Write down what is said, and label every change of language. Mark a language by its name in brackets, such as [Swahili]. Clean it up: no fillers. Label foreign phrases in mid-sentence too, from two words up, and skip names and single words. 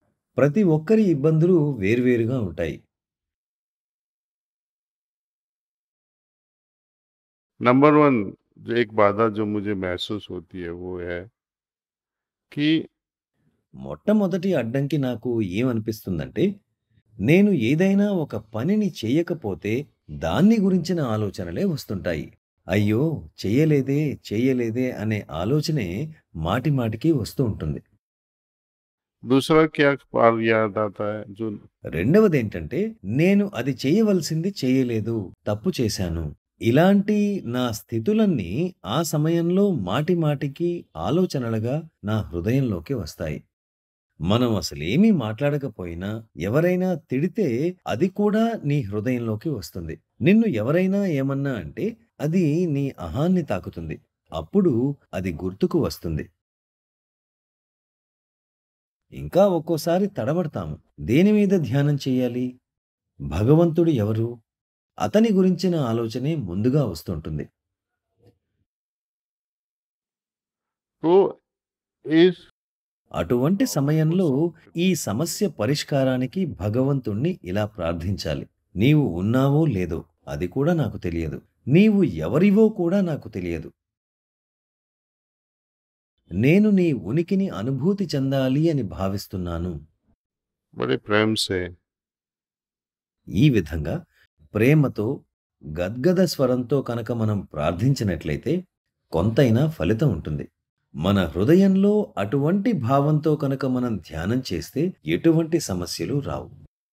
[Telugu] ప్రతి ఒక్కరి ఇబ్బందులు వేర్వేరుగా ఉంటాయి. [Hindi] नंबर 1 जो एक बाधा जो मुझे महसूस होती है वो है कि [Telugu] మొట్టమొదటి అడ్డంకి నాకు ఏమనిపిస్తుందంటే, నేను ఏదైనా ఒక పనిని చెయ్యకపోతే దాన్ని గురించిన ఆలోచనలే వస్తుంటాయి. అయ్యో! చెయ్యలేదే, చెయ్యలేదే అనే ఆలోచనే మాటిమాటికి వస్తూ ఉంటుంది. [Hindi] दूसरा क्या पार याद आता है जो [Telugu] రెండవదేంటంటే, నేను అది చేయవలసింది చేయలేదు, తప్పు చేశాను. ఇలాంటి నా స్థితులన్నీ ఆ సమయంలో మాటిమాటికి ఆలోచనలుగా నా హృదయంలోకి వస్తాయి. మనం అసలేమీ మాట్లాడకపోయినా, ఎవరైనా తిడితే అది కూడా నీ హృదయంలోకి వస్తుంది. నిన్ను ఎవరైనా ఏమన్నా అంటే, అది నీ అహాన్ని తాకుతుంది. అప్పుడు అది గుర్తుకు వస్తుంది. ఇంకా ఒక్కోసారి తడబడతాము. దేని మీద ధ్యానం చెయ్యాలి? భగవంతుడు ఎవరు? అతని గురించిన ఆలోచనే ముందుగా వస్తుంటుంది. [Hindi] तो इस [Telugu] అటువంటి [Hindi] प्रॉब्लम को [Telugu] సమయంలో [Hindi] सॉल्व [Telugu] ఈ సమస్య పరిష్కారానికి భగవంతుణ్ణి ఇలా ప్రార్థించాలి. నీవు ఉన్నావో లేదో అది కూడా నాకు తెలియదు. నీవు ఎవరివో కూడా నాకు తెలియదు. నేను నీ ఉనికిని అనుభూతి చెందాలి అని భావిస్తున్నాను. [Hindi] बड़े प्रेम से [Telugu] ఈ విధంగా ప్రేమతో, గద్గద స్వరంతో కనుక మనం ప్రార్థించినట్లయితే కొంతైనా ఫలితం ఉంటుంది. మన హృదయంలో అటువంటి భావంతో కనుక మనం ధ్యానం చేస్తే ఎటువంటి సమస్యలు రావు.